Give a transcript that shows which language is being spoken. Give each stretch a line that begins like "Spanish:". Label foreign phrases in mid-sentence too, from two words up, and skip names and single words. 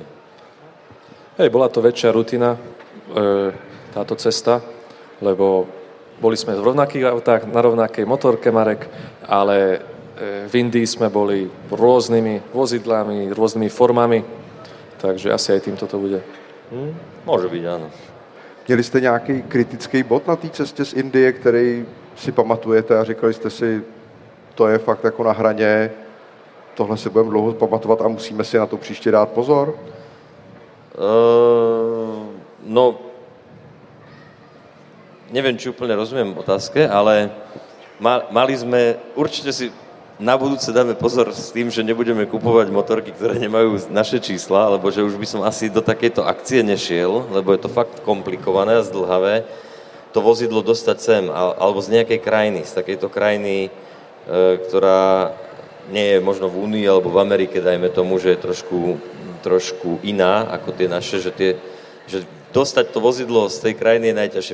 Slovak: Hej, bola to väčšia rutina, táto cesta, lebo boli sme v rovnakých autách, na rovnakej motorke, Marek, ale v Indii sme boli rôznymi vozidlami, rôznymi formami, takže asi aj týmto to bude. Môže byť, áno.
Czech: Měli jste nějaký kritický bod na té cestě z Indie, který si pamatujete a říkali jste si, to je fakt jako na hraně, tohle si budeme dlouho pamatovat a musíme si na to příště dát pozor?
Slovak: No, neviem, či úplne rozumiem otázke, ale mali sme, určite si na budúce dáme pozor s tým, že nebudeme kupovať motorky, ktoré nemajú naše čísla, alebo že už by som asi do takejto akcie nešiel, lebo je to fakt komplikované a zdlhavé to vozidlo dostať sem, alebo z nejakej krajiny, z takejto krajiny, ktorá nie je možno v Únii alebo v Amerike, dajme tomu, že je trošku iná ako tie naše, že dostať to vozidlo z tej krajiny je najťažšie.